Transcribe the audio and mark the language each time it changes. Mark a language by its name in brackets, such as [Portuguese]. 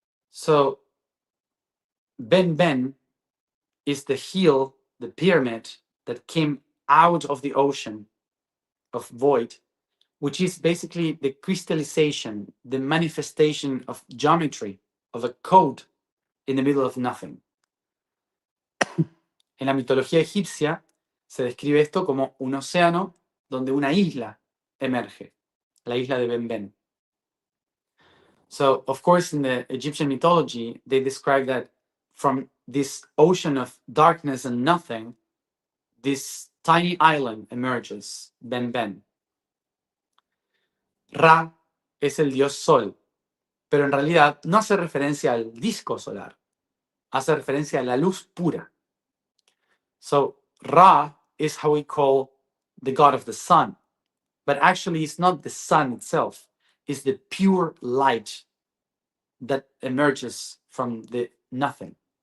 [English] So Ben Ben is the hill, the pyramid that came out of the ocean of void, which is basically the crystallization, the manifestation of geometry, of a code in the middle of nothing. [Spanish] En la mitología egipcia se describe esto como un océano donde una isla emerge, la isla de Ben Ben. [English] So, of course, in the Egyptian mythology, they describe that from this ocean of darkness and nothing, this tiny island emerges, Ben Ben. [Spanish] Ra es el dios sol, pero en realidad no hace referencia al disco solar, hace referencia a la luz pura. [English] So Ra is how we call the god of the sun, but actually it's not the sun itself, it's the pure light that emerges from the nothing.